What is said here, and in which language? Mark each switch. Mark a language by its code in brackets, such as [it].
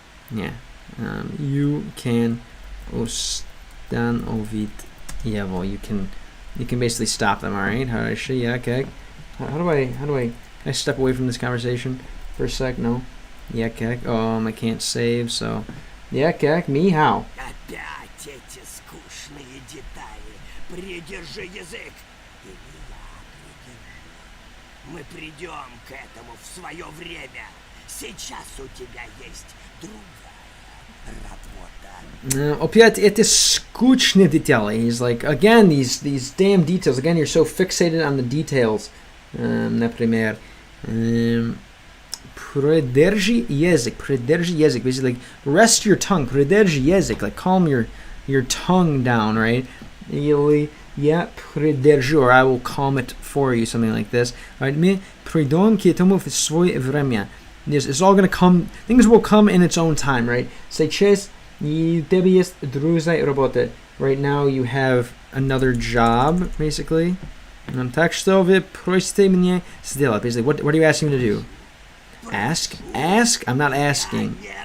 [en] Yeah. You can ustanowić diyavol. You can basically stop them, all right? How okay. How do I can I step away from this conversation for a sec? No. I can't save, so me how? [ru] Опять эти скучные детали. Придержи язык. Или я придержу. Мы придем к этому в свое время. Сейчас у тебя есть другая работа. Опять эти скучные детали. [en] He's like, again, these damn details. Again, you're so fixated on the details. [ru] Например, Придержи язык. [en] Basically, like, rest your tongue. [ru] Придержи язык. [en] Like, calm your tongue down, right? [ru] Или я придержу, [en] or I will calm it for you, something like this. Right? [ru] Мы придем к этому в свое время. [en] It's all gonna come. Things will come in its own time, right? [ru] Сейчас у тебя есть другая работа. [en] Right now you have another job, basically. [ru] Так что вы просите меня сделать. [en] Basically, what are you asking me to do? Ask? I'm not asking.